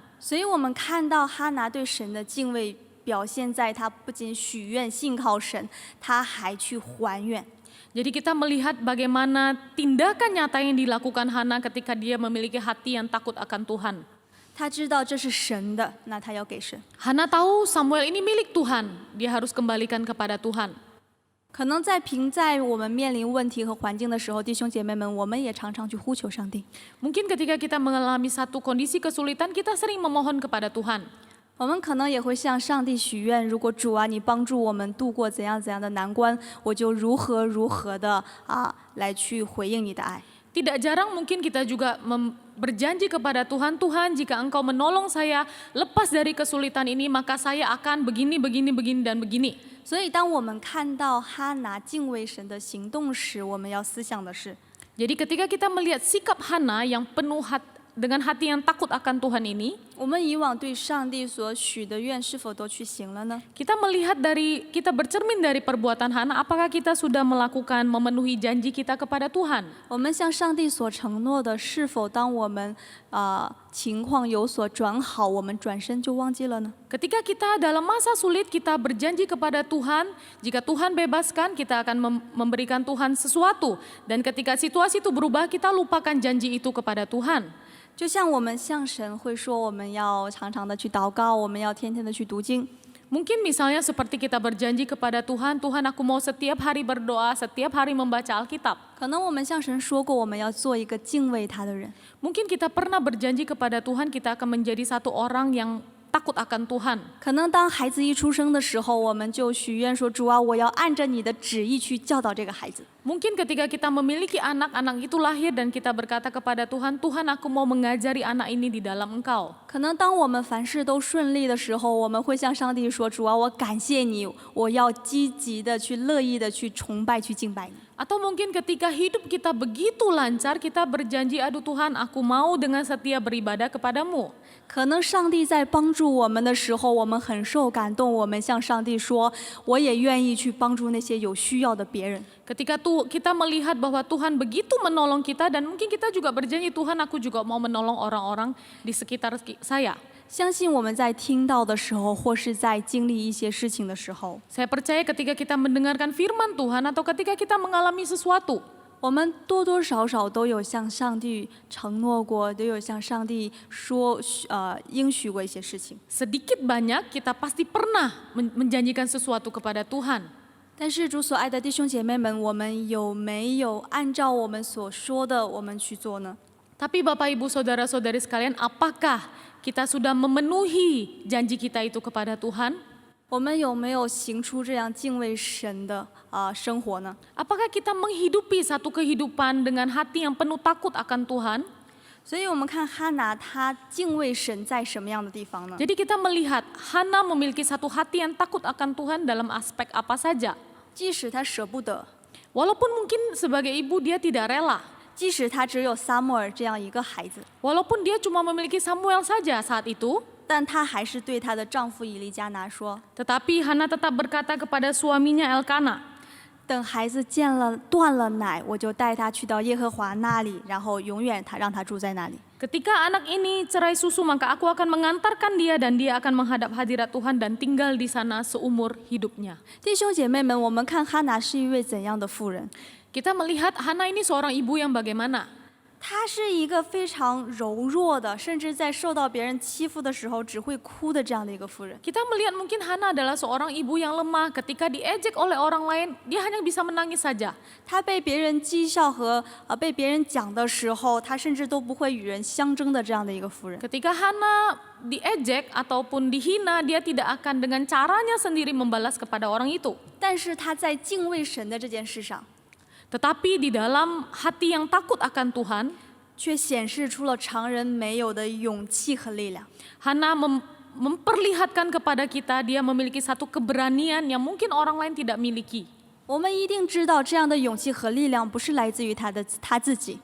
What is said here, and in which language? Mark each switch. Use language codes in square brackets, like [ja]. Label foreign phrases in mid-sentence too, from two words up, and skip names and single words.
[zh] 所以我们看到哈拿对神的敬畏表现在他不仅许愿信靠神，他还去还愿。 [id] Jadi kita melihat bagaimana tindakan nyata yang dilakukan Hana ketika dia memiliki hati yang takut akan Tuhan. [zh] 他知道这是神的，那他要给神。 [id] Hana tahu Samuel ini milik Tuhan, dia harus kembalikan kepada Tuhan. [zh] 可能在我们面临问题和环境的时候，弟兄姐妹们，我们也常常去呼求上帝。 [id] Mungkin ketika kita mengalami satu kondisi kesulitan, kita sering memohon kepada Tuhan. [zh] 我们可能也会向上帝许愿，如果主啊，你帮助我们度过怎样的难关，我就如何的来去回应你的爱。 [id] Tidak jarang mungkin kita juga berjanji kepada Tuhan, Tuhan jika Engkau menolong saya lepas dari kesulitan ini, maka saya akan begini, dan begini. [zh] 所以，当我们看到哈拿敬畏神的行动时，我们要思想的是， [id] Jadi ketika kita melihat sikap Hana yang penuh dengan hati yang takut akan Tuhan ini, [zh] 我们以往对上帝所许的愿是否都去行了呢？ [id] kita bercermin dari perbuatan Hana, apakah kita sudah melakukan memenuhi janji kita kepada Tuhan? [zh] 我们向上帝所承诺的，是否当我们情况有所转好，我们转身就忘记了呢？ [id] Ketika kita dalam masa sulit, kita berjanji kepada Tuhan, jika Tuhan bebaskan, kita akan memberikan Tuhan sesuatu. Dan ketika situasi itu berubah, kita lupakan janji itu kepada Tuhan. [zh] 就像我们向神会说，我们要常常的去祷告，我们要天天的去读经。 [id] Mungkin misalnya seperti kita berjanji kepada Tuhan, Tuhan aku mau setiap hari berdoa, setiap hari membaca Alkitab. [zh] 可能我们向神说过，我们要做一个敬畏他的人。 [id] Mungkin kita pernah berjanji kepada Tuhan, kita akan menjadi satu orang yang takut akan Tuhan. [zh] 可能当孩子一出生的时候，我们就许愿说：“主啊，我要按着你的旨意去教导这个孩子。” [id] Mungkin ketika kita memiliki anak itu lahir dan kita berkata kepada Tuhan, Tuhan aku mau mengajari anak ini di dalam Engkau. [zh] 可能当我们凡事都顺利的时候，我们会向上帝说：“主啊，我感谢你，我要积极的去、乐意的去崇拜、去敬拜你。” [id] Atau mungkin ketika hidup kita begitu lancar, kita berjanji, aduh Tuhan aku mau dengan setia beribadah kepadamu. [zh] 可能上帝在帮助我们的时候，我们很受感动，我们向上帝说：“我也愿意去帮助那些有需要的别人。” [id] Ketika kita melihat bahwa Tuhan begitu menolong kita dan mungkin kita juga berjanji, Tuhan aku juga mau menolong orang-orang di sekitar saya. [zh] 相信我们在听到的时候，或是在经历一些事情的时候， [id] Saya percaya ketika kita mendengarkan firman Tuhan atau ketika kita mengalami sesuatu, [zh] 我们多多少少都有向上帝承诺过，都有向上帝说应许过一些事情。 [id] sedikit banyak kita pasti pernah menjanjikan sesuatu kepada Tuhan. [zh] 但是主所爱的弟兄姐妹们，我们有没有按照我们所说的我们去做呢？ [id] Tapi Bapak Ibu Saudara-saudari sekalian, apakah kita sudah memenuhi janji kita itu kepada Tuhan? [zh] 我们有没有行出这样敬畏神的生活呢？ [id] Apakah kita menghidupi satu kehidupan dengan hati yang penuh takut akan Tuhan? [zh] 所以我们看哈拿，他敬畏神在什么样的地方呢？ [id] Jadi kita melihat Hana memiliki satu hati yang takut akan Tuhan dalam aspek apa saja. [zh] 即使他舍不得， [id] Walaupun mungkin sebagai ibu dia tidak rela. [zh] 即使他只有撒母耳这样一个孩子， [id] Walaupun dia cuma memiliki Samuel saja saat itu. [zh] 但她还是对她的丈夫以利加拿说 [id] Tetapi Hana tetap berkata kepada suaminya Elkana,：“ [zh] 等孩子断了奶，我就带他去到耶和华那里，然后永远让他住在那里。” [id] ketika anak ini cerai susu, maka aku akan mengantarkan dia dan dia akan menghadap hadirat Tuhan dan tinggal di sana seumur hidupnya. [zh] 弟兄姐妹们，我们看哈拿是一位怎样的妇人？ [id] Kita melihat Hana ini seorang ibu yang bagaimana. [zh] 她是一个非常柔弱的，甚至在受到别人欺负的时候只会哭的这样的一个妇人。 [id] Kita melihat mungkin Hana adalah seorang ibu yang lemah, ketika diejek oleh orang lain, dia hanya bisa menangis saja. [zh] 她被别人讥笑和被别人讲的时候，她甚至都不会与人相争的这样的一个妇人。 [id] Ketika Hana diejek ataupun dihina, dia tidak akan dengan caranya sendiri membalas kepada orang itu. [zh] 但是她在敬畏神的这件事上， [id] Tetapi di dalam hati yang takut akan Tuhan, [zh] 却显示出了常人没有的勇气和力量。 [id] Hana memperlihatkan kepada kita dia memiliki satu keberanian yang mungkin orang lain tidak miliki. [zh] 我们一定知道，这样的勇气和力量不是来自于她自己，